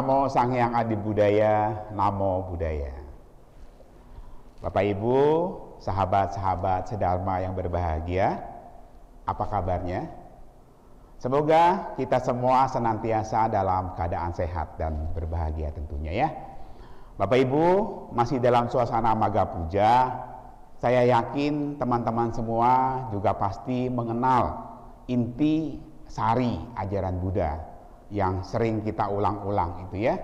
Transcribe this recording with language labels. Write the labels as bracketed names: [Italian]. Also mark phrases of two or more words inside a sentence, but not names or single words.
[Indonesian] Sang Hyang Adi Budaya, [Pali] Namo Buddhaya. [Indonesian] Bapak Ibu, sahabat-sahabat sedharma yang berbahagia, apa kabarnya? Semoga kita semua senantiasa dalam keadaan sehat dan berbahagia tentunya ya. Bapak Ibu, masih dalam suasana Maga Puja, saya yakin teman-teman semua juga pasti mengenal inti sari ajaran Buddha yang sering kita ulang-ulang itu ya.